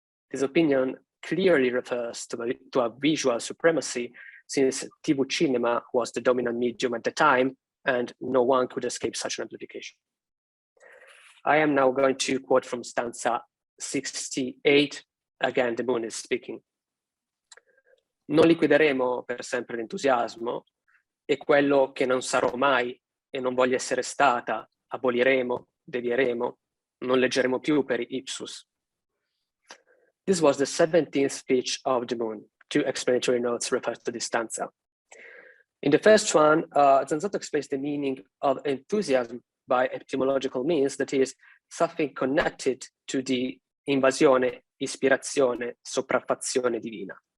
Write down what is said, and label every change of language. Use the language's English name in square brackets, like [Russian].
[English] This opinion clearly refers to a visual supremacy, since tivucinema was the dominant medium at the time, and no one could escape such an amplification. I am now going to quote from stanza 68. Again, the moon is speaking. [Italian] Non liquideremo per sempre l'entusiasmo, e quello che non sarò mai e non voglio essere stata, aboliremo, devieremo, non leggeremo più per ὕψους. [English] This was the 17th speech of the moon. 2 explanatory notes refer to this stanza. In the first one, Zanzotto explains the meaning of enthusiasm by etymological means, that is, something connected to the [Italian] invasione, ispirazione, sopraffazione divina.